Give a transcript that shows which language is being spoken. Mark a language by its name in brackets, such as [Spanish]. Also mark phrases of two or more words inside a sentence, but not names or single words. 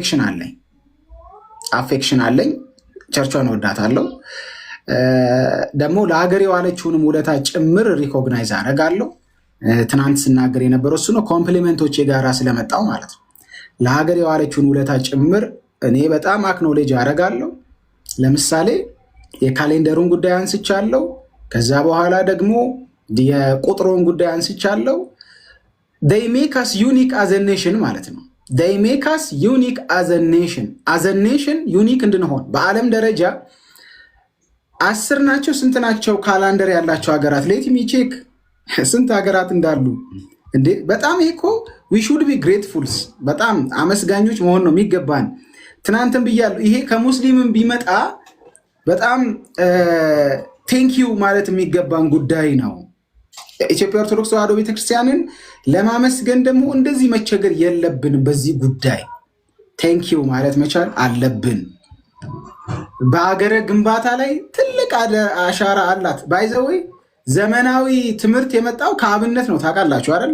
[Amharic] አፌክሽን አለኝ። ቸርቿን ወዳታለሁ። ደግሞ ለሀገር የዋለችውንም ውለታ ጭምር ሪኮግናይዝ አደርጋለሁ። ትናንት ስናገር የነበረው እሱ ነው። ኮምፕሊመንቶች የጋራ ስለመጣው ማለት ነው። ለሀገር የዋለችውን ውለታ ጭምር እኔ በጣም አክኖሌጅ አደርጋለሁ። ለምሳሌ የካሌንደሩን ጉዳይ አንስቻለሁ። ከዛ በኋላ ደግሞ የቁጥሩን ጉዳይ አንስቻለሁ። [English] they make us unique as a nation [Amharic] ማለት ነው። [English] they make us unique as a nation [Amharic] ዩኒክ እንድንሆን በዓለም ደረጃ 10 ናቸው ስንት ናቸው ካላንደር ያላቸው ሀገራት? [English] let me check [Amharic] ስንት ሀገራት እንዳሉ እንዴ! በጣም ይሄ እኮ [English] we should be grateful፣ [Amharic] በጣም አመስጋኞች መሆን ነው የሚገባን። ትናንትም ብያለሁ፣ ይሄ ከሙስሊምም ቢመጣ በጣም [English] thank you [Amharic] ማለት የሚገባን ጉዳይ ነው። ኢትዮጵያ ኦርቶዶክስ ተዋሕዶ ቤተክርስቲያንን ለማመስገን ደግሞ እንደዚህ መቸገር የለብንም። በዚህ ጉዳይ [English] thank you [Amharic] ማለት መቻል አለብን። በአገረ ግንባታ ላይ ትልቅ አሻራ አላት። [English] by the way [Amharic] ዘመናዊ ትምህርት የመጣው ከአብነት ነው። ታውቃላችሁ አይደል?